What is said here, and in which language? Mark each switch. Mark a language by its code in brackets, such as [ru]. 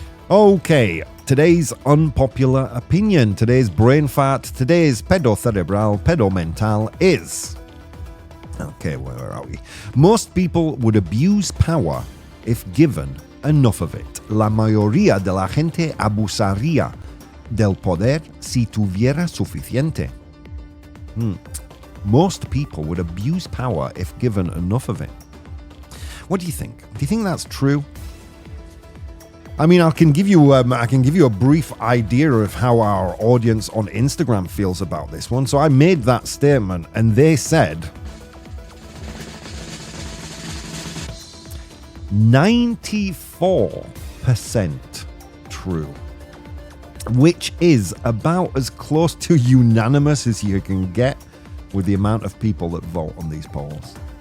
[en] Okay, today's unpopular opinion, today's brain fart, today's [es] pedo cerebral, pedo mental [en] is... Okay, where are we? Most people would abuse power if given enough of it. [es] La mayoría de la gente abusaría del poder si tuviera suficiente. [en] Most people would abuse power if given enough of it. What do you think? Do you think that's true? I mean, I can give you a brief idea of how our audience on Instagram feels about this one. So I made that statement, and they said 94% true, which is about as close to unanimous as you can get with the amount of people that vote on these polls.